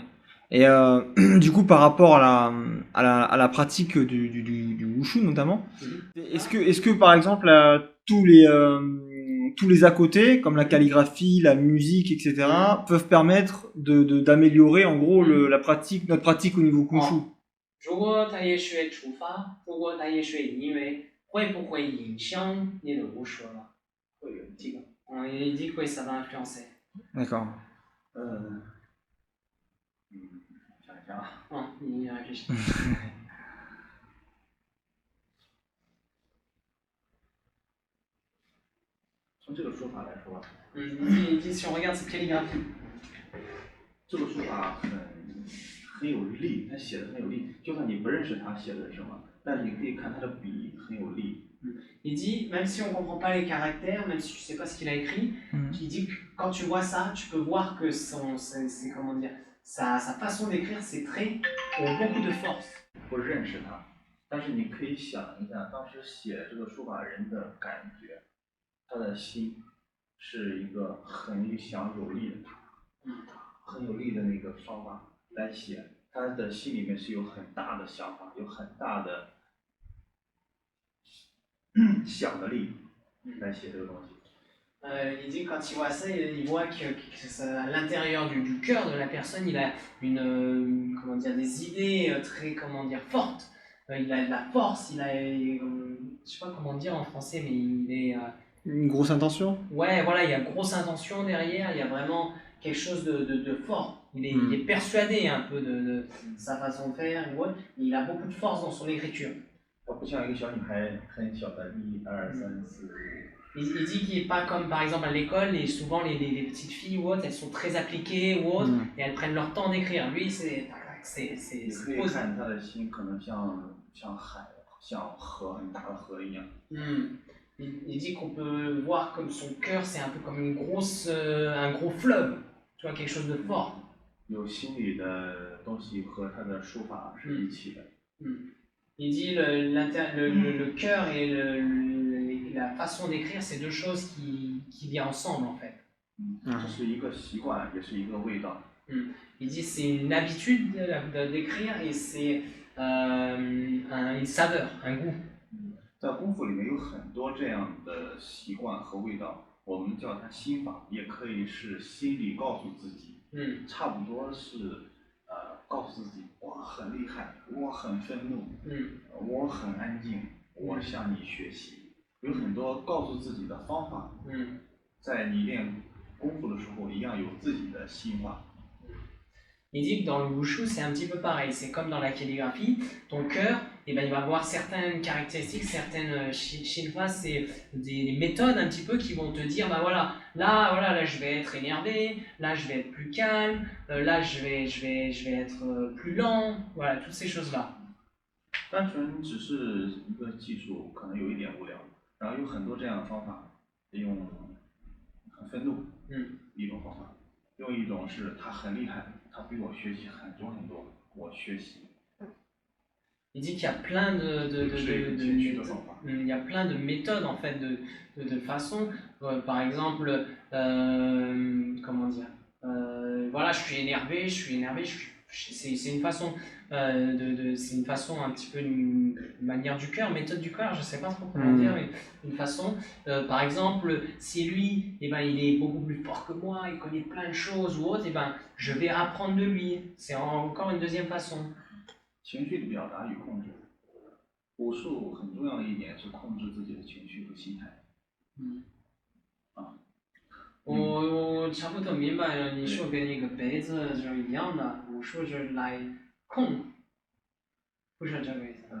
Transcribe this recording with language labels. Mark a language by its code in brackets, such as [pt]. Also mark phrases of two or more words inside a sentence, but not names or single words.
[fr] Et du coup, par rapport à la pratique du wushu notamment, est-ce que par exemple tous les à côté, comme la calligraphie, la musique, etc., peuvent permettre d'améliorer en gros notre pratique au niveau wushu? [zh] 如果他也学书法，如果他也学音乐，会不会影响你的武术呢？会有这个。 [fr] Il dit que ça va influencer. D'accord. [zh] 想一下啊。 [fr] 你réfléchis. [zh] 从这个说法来说， [fr] Il dit si on regarde cette calligraphie. [zh] 这个说法很有力，他写的很有力，就算你不认识他写的是什么，但是你可以看他的笔很有力。 [fr] Il dit, même si on ne comprend pas les caractères, même si tu ne sais pas ce qu'il a écrit, il dit que quand tu vois ça, tu peux voir que c'est comment dire, sa façon d'écrire, ses traits ont beaucoup de force. [zh] 不认识他，但是你可以想一下，当时写这个书法人的感觉，他的心是一个很想有力的，很有力的那个方法来写， 他的心里面是有很大的想法，有很大的想的力来写这个东西。 [fr] Il dit quand il voit ça, il voit que à l'intérieur du cœur de la personne, il a comment dire, des idées très, comment dire, fortes. Il a de la force, il a, je sais pas comment dire en français, mais il est, Une grosse intention? ouais, voilà, il y a grosse intention derrière, il y a vraiment quelque chose de fort. Il est persuadé un peu de sa façon de faire, ou autre, mais il a beaucoup de force dans son écriture. [zh] 他不像一个小女孩，很小的1、2、3、4、5。 [fr] Il dit qu'il n'est pas comme par exemple à l'école, et souvent les petites filles ou autres, elles sont très appliquées ou autres, et elles prennent leur temps d'écrire. Lui, c'est [zh] 你可以 [fr] posé. [zh] 看他的心，可能像海，像河，很大的河一样。 [fr] Il dit qu'on peut voir comme son cœur, c'est un peu comme un gros fleuve, tu vois, quelque chose de fort. [zh] 有心里的东西和他的书法是一起的。 [fr] Il dit le cœur et la façon d'écrire, c'est deux choses qui viennent ensemble en fait. [zh] 这是一个习惯，也是一个味道。 [fr] Il dit c'est une habitude d'écrire et c'est une saveur, un goût. [zh] 在功夫里面有很多这样的习惯和味道，我们叫它心法，也可以是心里告诉自己，差不多是告诉自己我很厉害，我很愤怒，我很安静，我向你学习，有很多告诉自己的方法。在你练功夫的时候，一样有自己的心法。 [fr] Il dit que dans le wushu, c'est un petit peu pareil. C'est comme dans la calligraphie. Ton cœur, eh ben, il va avoir certaines caractéristiques, certaines shinfas, c'est des méthodes un petit peu qui vont te dire, bah voilà, là, je vais être énervé, là, je vais être plus calme, là, je vais être plus lent, voilà, toutes ces choses-là. [zh] 单纯只是一个技术，可能有一点无聊。然后有很多这样的方法，用很愤怒，一种方法，用一种是他很厉害。他比我学习很多很多，我学习。 [fr] Il dit qu'il y a plein il y a plein de méthodes en fait de façons. Par exemple, comment dire, voilà, je suis énervé, c'est une façon c'est une façon un petit peu une manière du cœur, méthode du cœur, je sais pas trop comment dire, mais une façon. Par exemple, si lui, eh ben, il est beaucoup plus fort que moi, il connaît plein de choses ou autre, eh ben, je vais apprendre de lui. C'est encore une deuxième façon. [zh] 情绪的表达与控制，武术很重要的一点是控制自己的情绪和心态。我差不多明白了，你说跟那个杯子就一样的，武术是来控，不是这个意思。